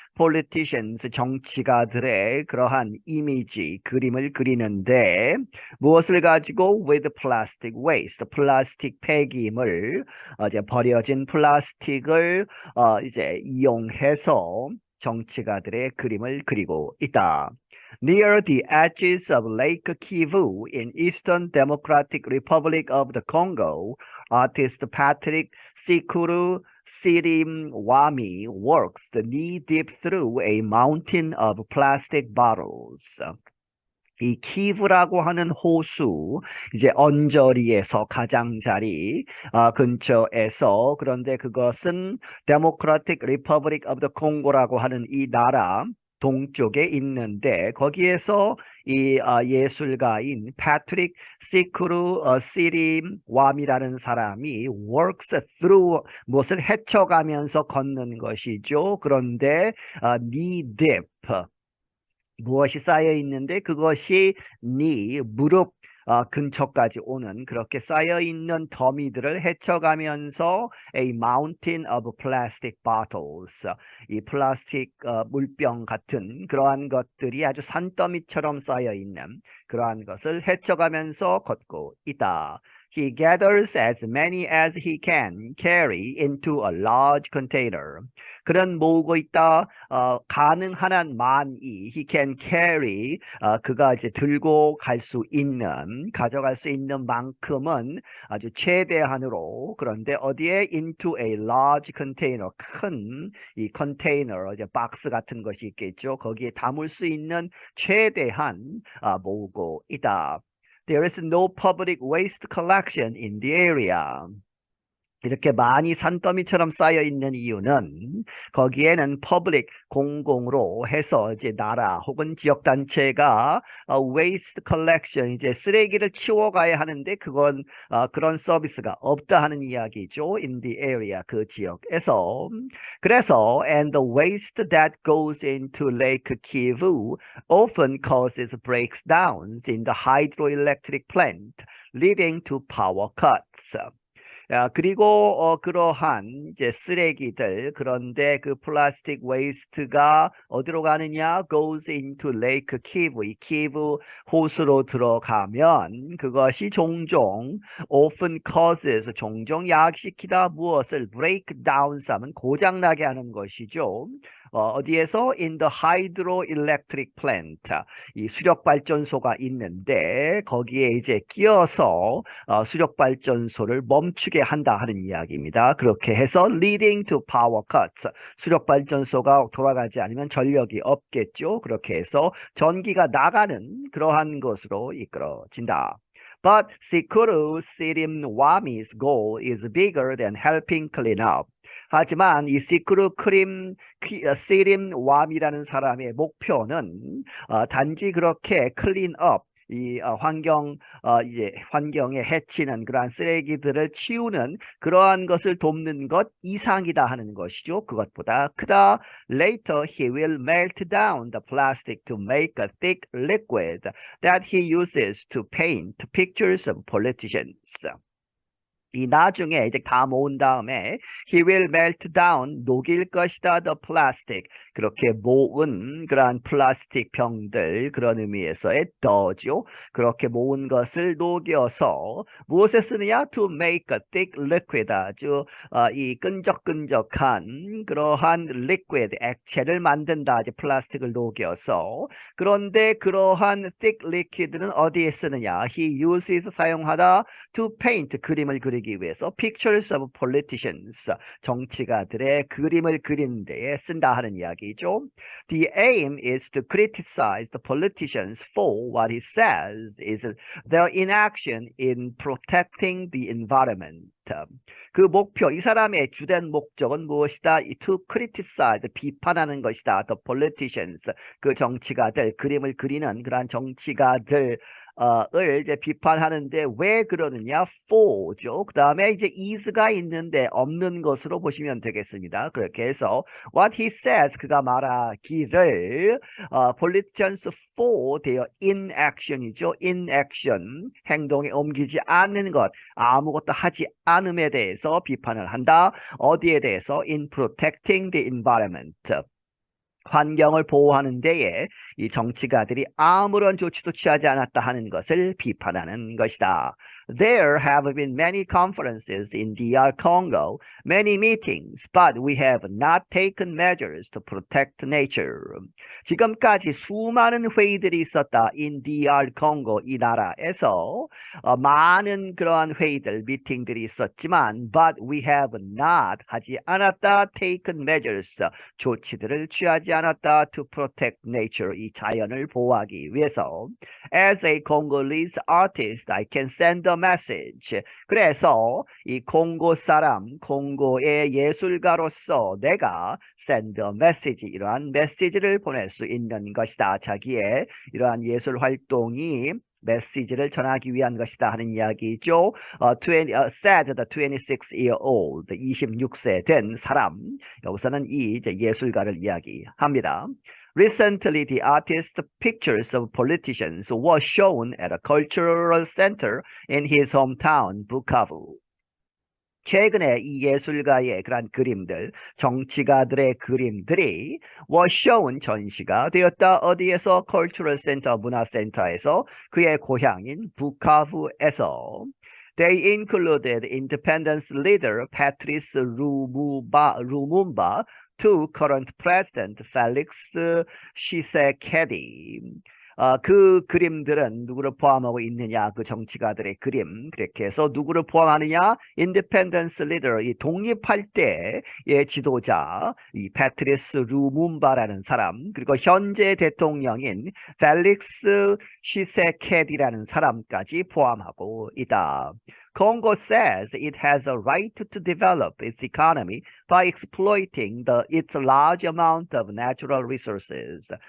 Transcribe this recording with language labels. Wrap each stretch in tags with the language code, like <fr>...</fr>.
<en>politicians</en> <ko>정치가들의 그러한 이미지 그림을 그리는데 무엇을 가지고</ko> <en>with plastic waste</en> <ko>플라스틱 폐기물 이제 버려진 플라스틱을 이제 이용해서 정치가들의 그림을 그리고 있다.</ko> <en>Near the edges of Lake Kivu in Eastern Democratic Republic of the Congo, artist Patrick Sikuru Sirimwami works knee-deep through a mountain of plastic bottles.</en> <ko>이 키브라고 하는 호수 이제 언저리에서 가장자리 근처에서 그런데 그것은 Democratic Republic of the Congo라고 하는 이 나라 동쪽에 있는데 거기에서 이 예술가인 패트릭 시크루 시림왑이라는 사람이</ko> <en>works through</en> <ko>무엇을 헤쳐가면서 걷는 것이죠. 그런데</ko> <en>knee deep</en> <ko>무엇이 쌓여 있는데 그것이 네 무릎 근처까지 오는 그렇게 쌓여 있는 더미들을 헤쳐가면서</ko> <en>a mountain of plastic bottles</en> <ko>이 플라스틱 물병 같은 그러한 것들이 아주 산더미처럼 쌓여 있는 그러한 것을 헤쳐가면서 걷고 있다.</ko> <en>He gathers as many as he can carry into a large container.</en> <ko>그는 모으고 있다. 가능한 한 많이</ko> <en>he can carry</en> <ko>그가 이제 들고 갈 수 있는 가져갈 수 있는 만큼은 아주 최대한으로 그런데 어디에</ko> <en>into a large container</en> <ko>큰 이 컨테이너 이제 박스 같은 것이 있겠죠. 거기에 담을 수 있는 최대한 모으고 있다.</ko> <en>There is no public waste collection in the area.</en> <ko>이렇게 많이 산더미처럼 쌓여 있는 이유는 거기에는 퍼블릭 공공으로 해서 이제 나라 혹은 지역 단체가</ko> <en>waste collection</en> <ko>이제 쓰레기를 치워가야 하는데 그건 그런 서비스가 없다 하는 이야기죠.</ko> <en>In the area</en> <ko>그 지역에서 그래서</ko> <en>and the waste that goes into Lake Kivu often causes breakdowns in the hydroelectric plant, leading to power cuts.</en> <ko>그리고 그러한 이제 쓰레기들 그런데 그 플라스틱 웨이스트가 어디로 가느냐?</ko> <en>goes into Lake Kivu.</en> <ko>이 키브 호수로 들어가면 그것이 종종</ko> <en>often causes</en> <ko>종종 야기시키다 무엇을</ko> <en>breakdowns</en> <ko>하면 고장나게 하는 것이죠. 어디에서</ko> <en>in the hydroelectric plant</en> <ko>이 수력 발전소가 있는데 거기에 이제 끼어서 수력 발전소를 멈추게 한다 하는 이야기입니다. 그렇게 해서</ko> <en>leading to power cuts</en> <ko>수력 발전소가 돌아가지 않으면 전력이 없겠죠. 그렇게 해서 전기가 나가는 그러한 것으로 이끌어진다.</ko> <en>But Sikuru Sirimwami's goal is bigger than helping clean up.</en> <ko>하지만 이 시크루 시림왑이라는 사람의 목표는 단지 그렇게 클린업 이 이제 환경에 해치는 그러한 쓰레기들을 치우는 그러한 것을 돕는 것 이상이다 하는 것이죠. 그것보다 크다.</ko> <en>Later he will melt down the plastic to make a thick liquid that he uses to paint pictures of politicians.</en> <ko>이 나중에 이제 다 모은 다음에</ko> <en>he will melt down</en> <ko>녹일 것이다</ko> <en>the plastic</en> <ko>그렇게 모은 그러한 플라스틱 병들 그런 의미에서의 더죠. 그렇게 모은 것을 녹여서 무엇에 쓰느냐?</ko> <en>to make a thick liquid</en> <ko>아주 이 끈적끈적한 그러한</ko> <en>liquid</en> <ko>액체를 만든다. 이제 플라스틱을 녹여서 그런데 그러한</ko> <en>thick liquid</en> <ko>는 어디에 쓰느냐?</ko> <en>he uses</en> <ko>사용하다</ko> <en>to paint</en> <ko>그림을 그리기 위해서</ko> <en>pictures of politicians</en> <ko>정치가들의 그림을 그리는 데에 쓴다 하는 이야기죠.</ko> <en>The aim is to criticize the politicians for what he says is their inaction in protecting the environment.</en> <ko>그 목표, 이 사람의 주된 목적은 무엇이다?</ko> <en>To criticize,</en> <ko>비판하는 것이다.</ko> <en>The politicians,</en> <ko>그 정치가들, 그림을 그리는 그러한 정치가들 을 이제 비판하는데 왜 그러느냐?</ko> <en>for</en> <ko>죠. 그 다음에 이제 is가 있는데 없는 것으로 보시면 되겠습니다. 그렇게 해서</ko> <en>what he says</en> <ko>그가 말하기를</ko> <en>politicians for their inaction이죠. inaction</en> <ko>행동에 옮기지 않는 것 아무것도 하지 않음에 대해서 비판을 한다. 어디에 대해서?</ko> <en>in protecting the environment.</en> <ko>환경을 보호하는 데에 이 정치가들이 아무런 조치도 취하지 않았다 하는 것을 비판하는 것이다.</ko> <en>There have been many conferences in DR Congo, many meetings, but we have not taken measures to protect nature.</en> <ko>지금까지 수많은 회의들이 있었다.</ko> <en>in DR Congo</en> <ko>이 나라에서 많은 그러한 회의들, 미팅들이 있었지만</ko> <en>but we have not</en> <ko>하지 않았다.</ko> <en>taken measures</en> <ko>조치들을 취하지 않았다.</ko> <en>to protect nature</en> <ko>이 자연을 보호하기 위해서.</ko> <en>As a Congolese artist, I can send a message.</en> <ko>그래서 이 콩고 사람, 콩고의 예술가로서 내가</ko> <en>send a message</en> <ko>이러한 메시지를 보낼 수 있는 것이다. 자기의 이러한 예술 활동이 메시지를 전하기 위한 것이다 하는 이야기죠.</ko> <en>said the 26-year-old</en> <ko>26세 된 사람 여기서는 이 이제 예술가를 이야기합니다.</ko> <en>Recently, the artist's pictures of politicians were shown at a cultural center in his hometown, Bukavu.</en> <ko>최근에 이 예술가의 그런 그림들, 정치가들의 그림들이</ko> <en>were shown</en> <ko>전시가 되었다. 어디에서?</ko> <en>cultural center,</en> <ko>문화센터에서 그의 고향인 부카부에서.</ko> <en>They included independence leader Patrice Lumumba to current president Felix Tshisekedi.</en> <ko>그 그림들은 누구를 포함하고 있느냐? 그 정치가들의 그림. 그렇게 해서 누구를 포함하느냐? 인디펜던스 리더, 이 독립할 때의 지도자, 이 패트리스 루문바라는 사람, 그리고 현재 대통령인 펠릭스 시세케디라는 사람까지 포함하고 있다.</ko> <en>Congo says it has a right to develop its economy by exploiting its large amount of natural resources.</en>